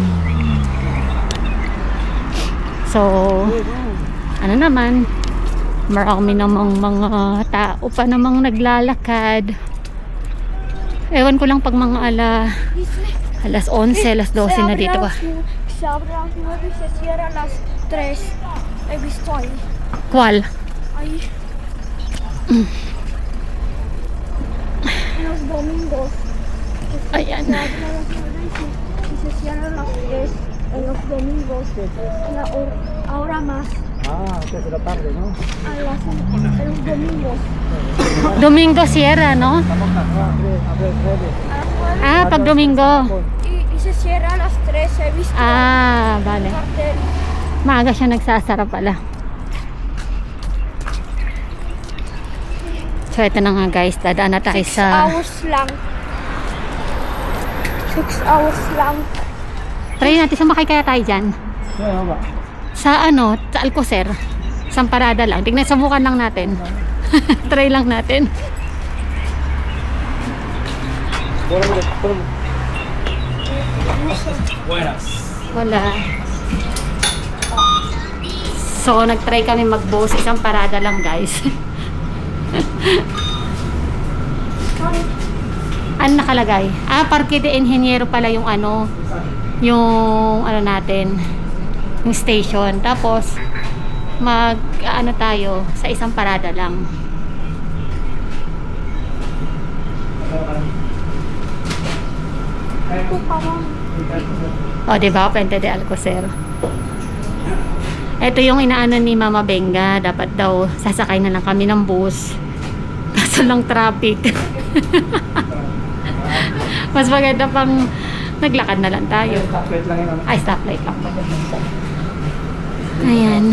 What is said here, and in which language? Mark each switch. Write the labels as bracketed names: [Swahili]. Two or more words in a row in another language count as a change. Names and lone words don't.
[Filipino] So ano naman, marami namang mga tao pa namang naglalakad. Ewan ko lang pag mga alas 11, alas 12 na dito ba. [Spanish] Se abre a las 9 y se cierra a las 3. He visto ahí. ¿Cuál? Ahí. En los domingos. Ayan. Se abre a las 9 y se cierra a las 3. En los domingos. Ahora más. Antes de la tarde, ¿no? En los domingos. Domingo Sierra, no? Ah, pag Domingo. Y se cierra a las 3. He visto. Vale. Cartel. [Filipino] Maaga siya nagsasara pala. So ito na nga guys, dadaan na tayo 6 sa hours lang. 6 hours lang. try natin, sumakay kaya tayo dyan sa sa Alcocer, isang parada lang, tignan, subukan lang natin. Try lang natin. Wala. So nagtry kami mag-bus, isang parada lang guys. Ano nakalagay? Parque de Ingeniero pala yung yung natin, yung station. Tapos tayo sa isang parada lang. Diba? Puente de Alcocer. Ito yung inaano ni Mama Benga, dapat daw sasakay na lang kami ng bus. Kaso lang traffic. Mas maganda pang naglakad na lang tayo. Ay, stoplight lang. Ayan.